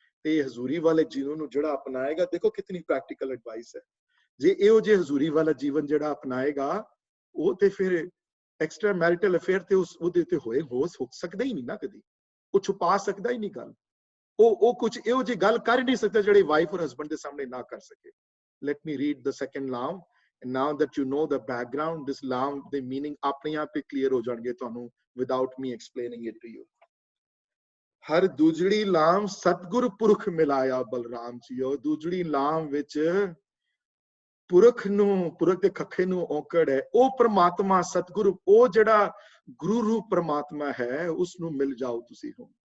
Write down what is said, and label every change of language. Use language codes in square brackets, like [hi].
[pa] ਤੇ ਇਹ ਹਜ਼ੂਰੀ ਵਾਲੇ ਜੀਵਨ ਨੂੰ ਜਿਹੜਾ ਅਪਣਾਏਗਾ, ਦੇਖੋ ਕਿਤਨੀ ਪ੍ਰੈਕਟੀਕਲ ਐਡਵਾਈਸ ਹੈ। ਜੇ ਇਹੋ ਜਿਹੇ ਹਜ਼ੂਰੀ ਵਾਲਾ ਜੀਵਨ ਜਿਹੜਾ ਅਪਣਾਏਗਾ, ਉਹ ਤੇ ਫਿਰ ਐਕਸਟਰਾ ਮੈਰਿਟਲ ਅਫੇਅਰ ਤੇ ਉਹਦੇ ਤੇ ਹੋ ਸਕਦਾ ਹੀ ਨਹੀਂ ਨਾ ਕਦੀ। ਉਹ ਛੁਪਾ ਸਕਦਾ ਹੀ ਨਹੀਂ ਗੱਲ। ਉਹ ਕੁਝ ਇਹੋ ਜਿਹੀ ਗੱਲ ਕਰ ਹੀ ਨਹੀਂ ਸਕਦਾ ਜਿਹੜੀ ਵਾਈਫ ਔਰ ਹਸਬੈਂਡ ਦੇ ਸਾਹਮਣੇ ਨਾ ਕਰ ਸਕੇ। [en] Let me read the second law. And now that you know the background, this law, the meaning [pa] ਆਪਣੇ ਆਪ ਹੀ [en] clear [pa] ਹੋ ਜਾਣਗੇ ਤੁਹਾਨੂੰ [en] without me explaining it to you. [pa] ਹਰ ਦੂਜੜੀ ਲਾਮ ਸਤਗੁਰ ਪੁਰਖ ਮਿਲਾਇਆ ਬਲਰਾਮ ਜੀਓ। ਦੂਜੜੀ ਲਾਮ ਵਿੱਚ ਪੁਰਖ ਦੇ ਖੱਖੇ ਨੂੰ ਔਂਕੜ ਹੈ। ਉਹ ਪ੍ਰਮਾਤਮਾ ਸਤਗੁਰੂ, ਉਹ ਜਿਹੜਾ ਗੁਰੂ ਰੂਪ ਪ੍ਰਮਾਤਮਾ ਹੈ, ਉਸ ਨੂੰ ਮਿਲ ਜਾਓ ਤੁਸੀਂ ਹੁਣ।